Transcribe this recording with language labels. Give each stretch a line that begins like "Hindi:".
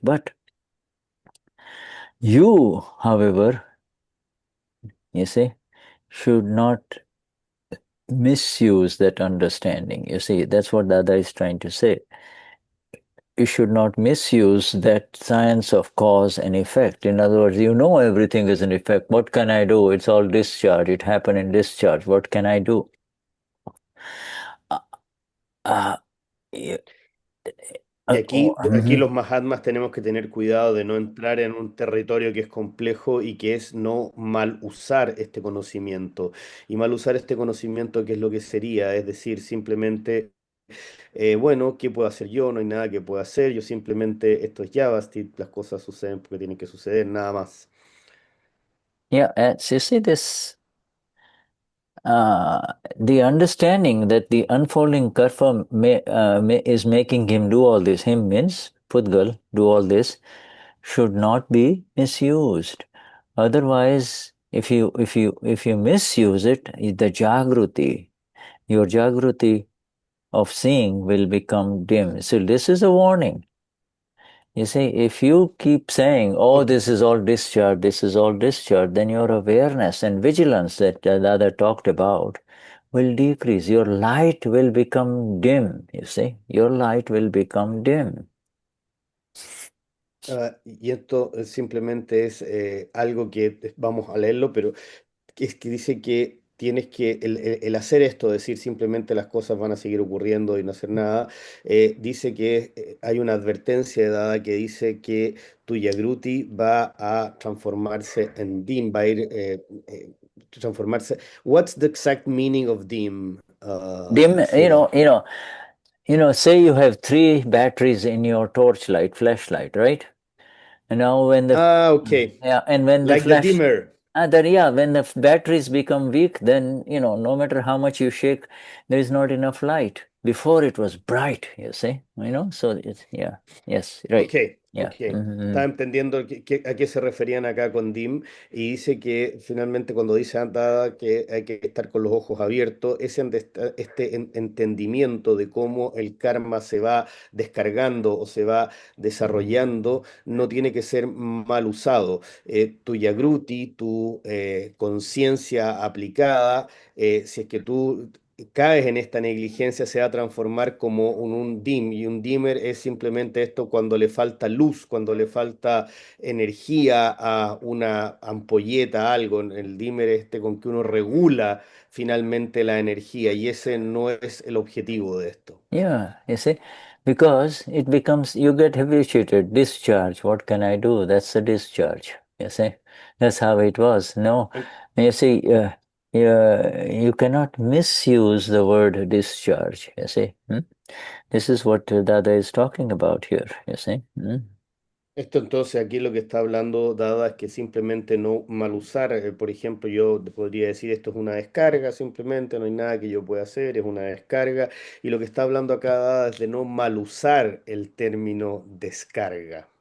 English: But you, however, you see, should not misuse that understanding. You see, that's what Dada is trying to say. You should not misuse that science of cause and effect. In other words, everything is an effect. What can I do? It's all discharge. It happened in discharge. What can I do?
Spanish: Y aquí los Mahatmas tenemos que tener cuidado de no entrar en un territorio que es complejo y que es no mal usar este conocimiento. Y mal usar este conocimiento, ¿qué es lo que sería? Es decir, simplemente, bueno, ¿qué puedo hacer yo? No hay nada que pueda hacer, yo simplemente, esto es JavaScript, las cosas suceden porque tienen que suceder, nada más.
English: Yeah, so you see this, the understanding that the unfolding karma is making him do all this, him means pudgal, do all this, should not be misused. Otherwise, if you misuse it, the jagruti, your jagruti of seeing will become dim. So this is a warning. You see, if you keep saying, oh, Ok. this is all discharge, then your awareness and vigilance that the other talked about will decrease. Your light will become dim, you see. Your light will become dim.
Spanish: Y esto simplemente es algo que vamos a leerlo, pero que es que dice que tienes que, el hacer esto, decir simplemente las cosas van a seguir ocurriendo y no hacer nada, dice que hay una advertencia dada que dice que tu Yagruti va a transformarse en dim, va a ir transformarse.
English: What's the exact meaning of dim? Dim, Sila? say you have 3 batteries in your torchlight, flashlight, right? And now when the Okay. and when the Like the flash dimmer. when the batteries become weak, then no matter how much you shake, there is not enough light. before it was bright, you see, so it's, yeah, yes, right. Ok, Yeah. ok.
Spanish: Estaba entendiendo a qué se referían acá con Dim y dice que finalmente cuando dice Dada que hay que estar con los ojos abiertos, este entendimiento de cómo el karma se va descargando o se va desarrollando no tiene que ser mal usado. Tu yagruti, tu conciencia aplicada, si es que tú caes en esta negligencia, se va a transformar como un dim, y un dimmer es simplemente esto cuando le falta luz, cuando le falta energía a una ampolleta, a algo. El dimmer este con que uno regula finalmente la energía, y ese no es el objetivo de esto.
English: Yeah, you see, because it becomes, you get habituated, discharge, what can I do? That's the discharge, you see. That's how it was. No, you see, you cannot misuse the word discharge, you see. This is what Dada is talking about here, you see. Esto entonces aquí lo que está hablando Dada es que simplemente no mal usar, por ejemplo, yo podría decir esto es una descarga, simplemente no hay nada que yo pueda hacer, es una descarga, y lo que está hablando acá Dada es de no mal usar el término descarga.